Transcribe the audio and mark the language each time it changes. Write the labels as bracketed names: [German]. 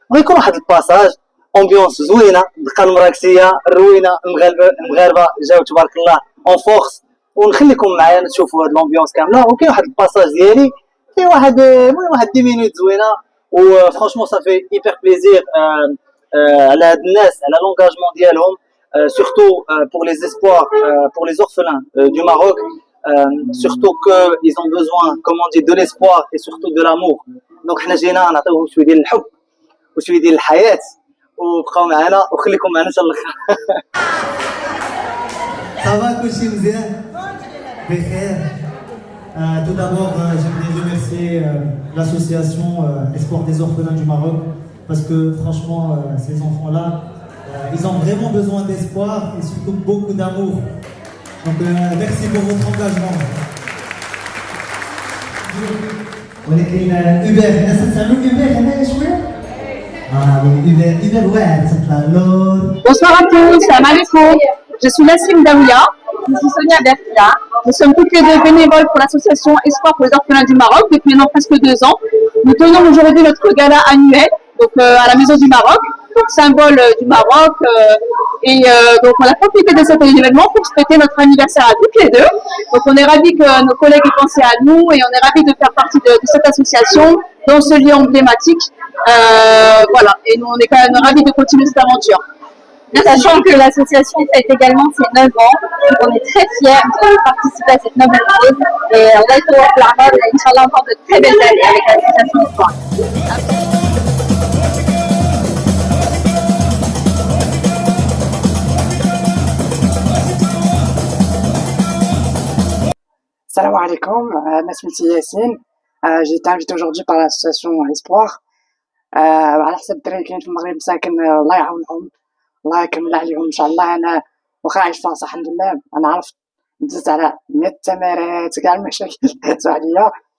[Arabic] ويكون واحد الباساج امبيونس زوينه، دقه المراكشيه روينه، المغاربه جاو تبارك الله اون فورس. ونخليكم معايا تشوفوا هاد الامبيونس كامله. وكاين واحد الباساج ديالي فيه واحد 10 مينوت زوينه، وفرانشمون صافي ايبر بليزير على هاد الناس، على لونغاجمون ديالهم. [French] Surtout pour les espoirs, pour les orphelins du Maroc, surtout qu'ils ont besoin, comme on dit, de l'espoir et surtout de l'amour. [Arabic] Donc حنا جينا نعطيوهم شويه ديال الحب وشويه ديال الحياه، وبقاو معنا وخليكم معنا حتى الاخر. صافا كلشي مزيان بخير. [French] Tout d'abord, j'aimerais remercier l'association Espoir des orphelins du Maroc, parce que franchement, ces enfants-là, ils ont vraiment besoin d'espoir et surtout beaucoup d'amour. Donc merci pour votre engagement. [Arabic] ولكن Uber, الناس تسمعوا Uber هنايا شويه؟ Uber واعر تطلع اللور. [French] Bonsoir à tous, salam alaikum. Je suis Nassim Daouya, je suis Sonia Bertia. Nous sommes toutes les deux bénévoles pour l'association Espoir pour les orphelins du Maroc depuis maintenant presque 2 ans. Nous tenons aujourd'hui notre gala annuel donc, à la Maison du Maroc, symbole du Maroc. Donc on a profité de cet événement pour fêter notre anniversaire à toutes les deux. Donc on est ravis que nos collègues aient pensé à nous et on est ravis de faire partie de cette association dans ce lieu emblématique. Voilà, et nous on est quand même ravis de continuer cette aventure. Sachant que l'association fête également ses 9 ans, donc on est très fiers de participer à cette noble cause et on va être au Lahore et Inch'Allah encore de très belles années avec l'association Espoir. Salam alaikum, Nasmiti Yassine. J'ai été invité aujourd'hui par l'association Espoir. [Arabic] على حسب الدراري كاين في المغرب ساكن، الله يعاونهم، الله يكمل عليهم ان شاء الله. انا واخا عايش في فرنسا الحمد لله، انا عرفت دزت على 100 تمارات كاع المشاكل دازو عليا.